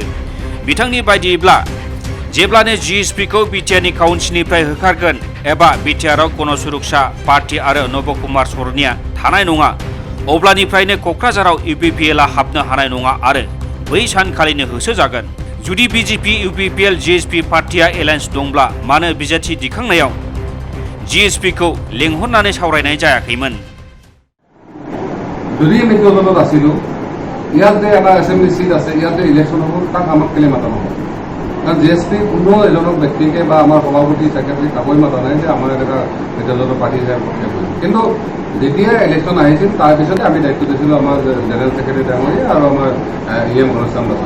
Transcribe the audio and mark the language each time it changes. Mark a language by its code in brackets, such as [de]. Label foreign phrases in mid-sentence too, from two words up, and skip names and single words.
[brx] बिथांनि बायदिब्ला जेब्लानो GSPखौ बिटिआरनि काउन्सिलनिफ्राय होखारगोन एबा बिटिआरआव गणसुरक्षा पार्टी आरो नब कुमार सरनिया थानाय नङा अब्लानिफ्रायनो क'क्राझाराव UPPLआ हाबनो हानाय नङा आरो बै सानखालिनो होसोजागोन। जुदि BJP UPPL GSP पार्टीया एलायन्स दंब्ला मानो बिजाथि दिखांनायाव GSPखौ लेंहरनानै सावरायनाय जायाखैमोन? [as] যদি আমি দলত আছিলো ইয়াতে এটা এছেম্বলি সিট আছে ইয়াতে ইলেকশন হ'ব তাক আমাক কেলে মাতা নহ'ব? কাৰণ GSP কোনো এজনক ব্যক্তিকে বা আমাৰ সভাপতি ছেক্ৰেটাৰী কাকই মাতা নাই যে আমাৰ এটা দলৰ পাৰ্টি যায় পক্ষে কৰিম। কিন্তু যেতিয়া ইলেকশ্যন আহিছিল তাৰপিছতে আমি দায়িত্ব দিছিলোঁ আমাৰ জেনেৰেল ছেক্ৰেটাৰী ডাঙৰীয়া আৰু আমাৰ EM ঘনশ্যাম দাসক।